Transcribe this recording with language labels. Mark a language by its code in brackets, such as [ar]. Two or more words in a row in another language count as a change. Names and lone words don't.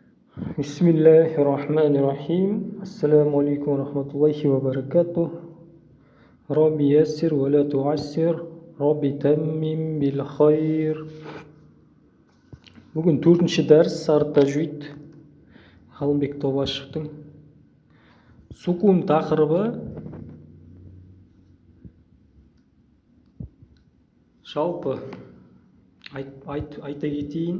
[ar] بسم الله الرحمن الرحيم. السلام عليكم ورحمة الله وبركاته. رب يسر ولا تعسر. رب تمم بالخير. [kk] Бүгін төртінші дәріс сары тажвид. Ғалымбек Тобашевтың. Сукун тақырыбы жалпы айта кетейін.